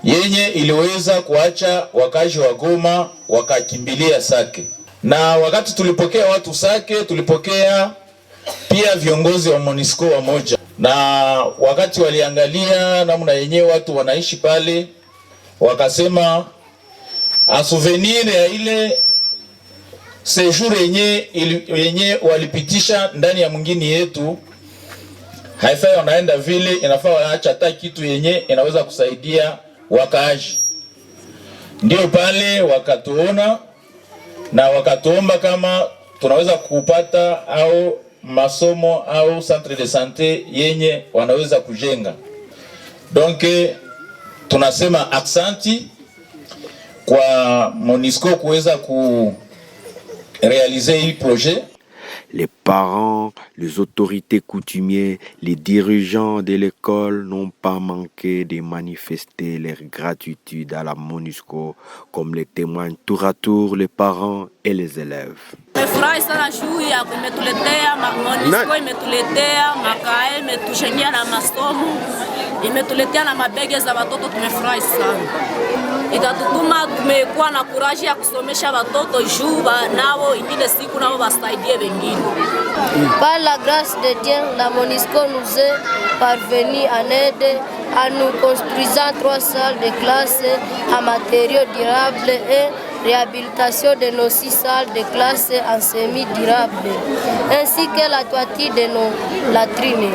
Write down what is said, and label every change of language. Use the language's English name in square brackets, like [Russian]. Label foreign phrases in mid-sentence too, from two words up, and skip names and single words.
[Swahili] yenye iliweza kuacha wakazi wa Goma wakakimbilia Sake. Na wakati tulipokea watu Sake, tulipokea pia viongozi wa MONUSCO wamoja. Na wakati waliangalia namna yenye watu wanaishi pale, wakasema [French] en souvenir [Swahili] ya ile séjour yenye walipitisha ndani ya mwingine yetu, haifai wanaenda vile, inafaa waacha hata kitu yenye inaweza kusaidia wakaaji. Ndio pale wakatuona na wakatuomba kama tunaweza kupata au masomo au [French] centre de santé [Swahili] yenye wanaweza kujenga. Donc tunasema aksanti kwa MONUSCO kuweza kurealiser hii projet. [French] Les parents, les autorités coutumiers, les dirigeants de l'école n'ont pas manqué de manifester leur gratitude à la MONUSCO, comme le témoignent tour à tour les parents et les élèves. [Swahili] Tumefurahi sana juu ya imetuletea MONUSCO, imetuletea makae, imetujengea na masomo, imetuletea na mabege za watoto. Tumefurahi sana, itatutuma tumekuwa na kuraji ya kusomesha watoto juu nao ingine siku nao wasaidie wengine. [French] Par la grâce de Dieu, la MONUSCO nous est parvenue en aide en nous construisant 3 salles de classe en matériaux durables et réhabilitation de nos 6 salles de classe en semi-durables, ainsi que la toiture de nos latrines.